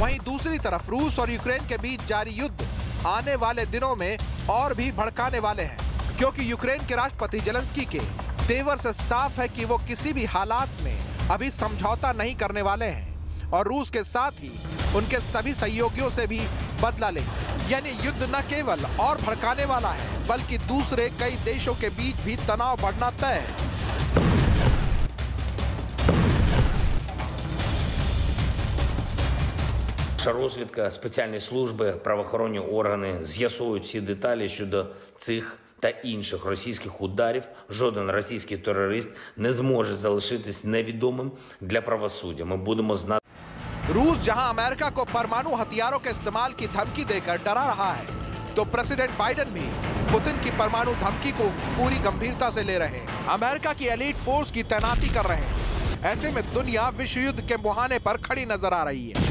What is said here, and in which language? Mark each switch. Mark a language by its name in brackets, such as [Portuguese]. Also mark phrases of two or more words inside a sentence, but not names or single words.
[Hindi] वहीं दूसरी तरफ रूस और यूक्रेन के बीच जारी युद्ध आने वाले दिनों में और भी भड़काने वाले हैं, क्योंकि यूक्रेन के राष्ट्रपति जेलेंस्की के तेवर से साफ है कि वो किसी भी हालात में अभी समझौता नहीं करने वाले हैं और रूस के साथ ही उनके सभी सहयोगियों से भी बदला लेंगे। यानी युद्ध न केवल और भड़काने वाला है, बल्कि दूसरे कई देशों के बीच भी तनाव बढ़ना तय है। [Ukrainian] Розвідка, спеціальні служби, правоохоронні органи з'ясують всі деталі щодо цих та інших російських ударів. Жоден російський терорист не зможе залишитись невідомим для правосуддя. Ми будемо знати. [Hindi] रूस जहां अमेरिका को परमाणु हथियारों के इस्तेमाल की धमकी देकर डरा रहा है, तो प्रेसिडेंट बाइडेन भी पुतिन की परमाणु धमकी को पूरी गंभीरता से ले रहे हैं। अमेरिका की एलीट फोर्स की तैनाती कर रहे हैं। ऐसे में दुनिया विश्व युद्ध के मुहाने पर खड़ी नजर आ रही है।